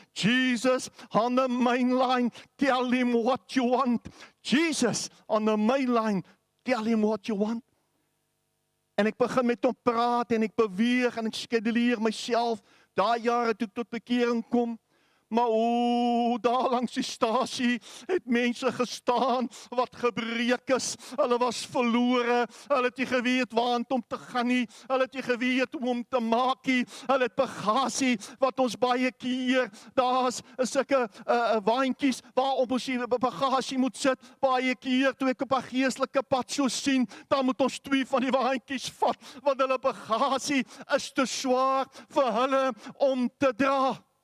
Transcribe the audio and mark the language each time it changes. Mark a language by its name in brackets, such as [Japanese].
[English] Jesus on the main line, tell him what you want. Jesus on the main line, tell him what you want. [Afrikaans] En ek begin met hom praat en ek beweeg en ek skeduleer myself. Daai jare toe ek tot bekering kom. Maar daar langs die stasie het mense gestaan wat gebreek is. Hulle was verlore. Hulle het nie geweet waartoe om te gaan nie. Hulle het nie geweet hoe om te maak nie. Hulle het bagasie wat ons baie keer, daar's sulke waantjies waarop ons die bagasie moet sit. Baie keer toe ek op 'n geestelike pad so sien, dan moet ons 2 van die waantjies vat, want hulle bagasie is te swaar vir hulle om te dra.